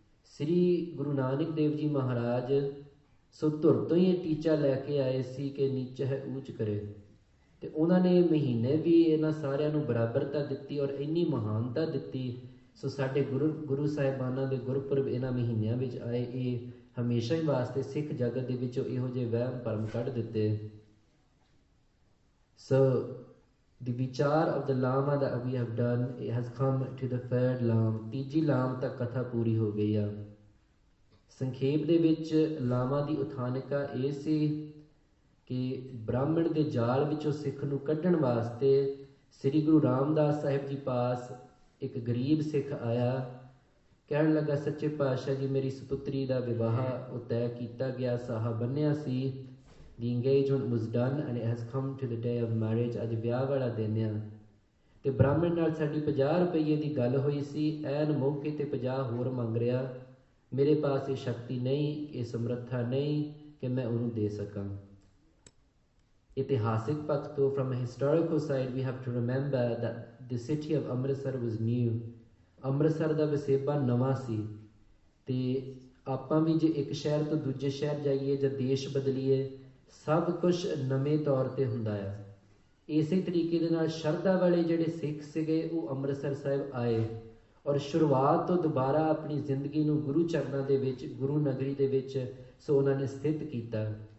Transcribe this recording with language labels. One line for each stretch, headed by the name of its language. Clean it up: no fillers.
Punjabi: ਸ੍ਰੀ ਗੁਰੂ ਨਾਨਕ ਦੇਵ ਜੀ ਮਹਾਰਾਜ ਸੋ ਧੁਰ ਤੋਂ ਹੀ ਇਹ ਟੀਚਾ ਲੈ ਕੇ ਆਏ ਸੀ ਕਿ ਨੀਚ ਹੈ ਊਚ ਕਰੇ ਤੇ ਉਹਨਾਂ ਨੇ ਮਹੀਨੇ ਵੀ ਇਹਨਾਂ ਸਾਰਿਆਂ ਨੂੰ ਬਰਾਬਰਤਾ ਦਿੱਤੀ ਔਰ ਇੰਨੀ ਮਹਾਨਤਾ ਦਿੱਤੀ। ਸੋ ਸਾਡੇ ਗੁਰੂ ਸਾਹਿਬਾਨਾਂ ਦੇ ਗੁਰਪੁਰਬ ਇਹਨਾਂ ਮਹੀਨਿਆਂ ਵਿੱਚ ਆਏ। ਇਹ ਹਮੇਸ਼ਾ ਹੀ ਵਾਸਤੇ ਸਿੱਖ ਜਗਤ ਦੇ ਵਿੱਚੋਂ ਇਹੋ ਜਿਹੇ ਵਹਿਮ ਭਰਮ ਕੱਢ ਦਿੱਤੇ।
English: So the vichar of the lama that we have done, it has come to the third lam।
Punjabi: ਤੀਜੀ ਲਾਮ ਤੱਕ ਕਥਾ ਪੂਰੀ ਹੋ ਗਈ ਆ। ਸੰਖੇਪ ਦੇ ਵਿੱਚ ਲਾਮਾ ਦੀ ਉਥਾਨਿਕਾ ਇਹ ਸੀ ਕਿ ਬ੍ਰਾਹਮਣ ਦੇ ਜਾਲ ਵਿੱਚੋਂ ਸਿੱਖ ਨੂੰ ਕੱਢਣ ਵਾਸਤੇ ਸ੍ਰੀ ਗੁਰੂ ਰਾਮਦਾਸ ਸਾਹਿਬ ਜੀ ਪਾਸ ਇੱਕ ਗਰੀਬ ਸਿੱਖ ਆਇਆ। ਕਹਿਣ ਲੱਗਾ, ਸੱਚੇ ਪਾਤਸ਼ਾਹ ਜੀ, ਮੇਰੀ ਸੁਪੁੱਤਰੀ ਦਾ ਵਿਵਾਹ ਉਹ ਤੈਅ ਕੀਤਾ ਗਿਆ, ਸਾਹਾ ਬੰਨਿਆ ਸੀ।
English: The engagement was done and it has come to the day of marriage।
Punjabi: ਅੱਜ ਵਿਆਹ ਵਾਲਾ ਦਿਨ ਆ ਤੇ ਬ੍ਰਾਹਮਣ ਨਾਲ ਸਾਡੀ 50 ਰੁਪਏ ਦੀ ਗੱਲ ਹੋਈ ਸੀ। ਐਨ ਮੌਕੇ ਤੇ 50 ਹੋਰ ਮੰਗ ਰਿਹਾ। ਮੇਰੇ ਪਾਸ ਇਹ ਸ਼ਕਤੀ ਨਹੀਂ, ਇਹ ਸਮਰੱਥਾ ਨਹੀਂ ਕਿ ਮੈਂ ਉਹਨੂੰ ਦੇ ਸਕਾਂ। ਇਤਿਹਾਸਿਕ ਪੱਖ ਤੋਂ
English: from a historical side we have to remember that the city of Amritsar was new।
Punjabi: Amritsar ਦਾ ਵਸੇਬਾ ਨਵਾਂ ਸੀ ਤੇ ਆਪਾਂ ਵੀ ਜੇ ਇੱਕ ਸ਼ਹਿਰ ਤੋਂ ਦੂਜੇ ਸ਼ਹਿਰ ਜਾਈਏ ਜਾਂ ਦੇਸ਼ ਬਦਲੀਏ, ਸਭ ਕੁਝ ਨਵੇਂ ਤੌਰ ਤੇ ਹੁੰਦਾ ਆ। ਇਸੇ ਤਰੀਕੇ ਦੇ ਨਾਲ ਸ਼ਰਧਾ ਵਾਲੇ ਜਿਹੜੇ ਸਿੱਖ ਸੀਗੇ ਉਹ ਅੰਮ੍ਰਿਤਸਰ ਸਾਹਿਬ ਆਏ ਔਰ ਸ਼ੁਰੂਆਤ ਤੋਂ ਦੁਬਾਰਾ ਆਪਣੀ ਜ਼ਿੰਦਗੀ ਨੂੰ ਗੁਰੂ ਚਰਨਾਂ ਦੇ ਵਿੱਚ, ਗੁਰੂ ਨਗਰੀ ਦੇ ਵਿੱਚ ਸੋ ਉਹਨਾਂ ਨੇ ਸਥਿਤ ਕੀਤਾ।